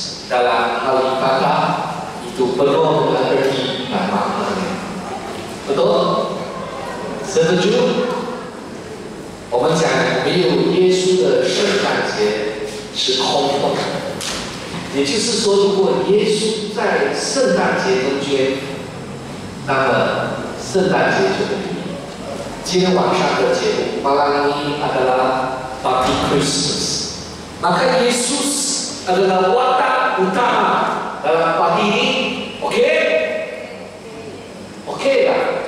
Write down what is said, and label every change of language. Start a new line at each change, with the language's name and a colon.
Malay: dalam hal ibadah itu penuh dengan erti dan maknanya. Betul? Setuju?
Chinese: 我们讲没有耶稣的圣诞节是空洞的，也就是说，如果耶稣在圣诞节中间，那么圣诞节就没意义。今天晚上的节目
Malay: malam ini adalah Party Christmas, maka Yesus adalah watak utama dalam party ini. Oke? Oke tak?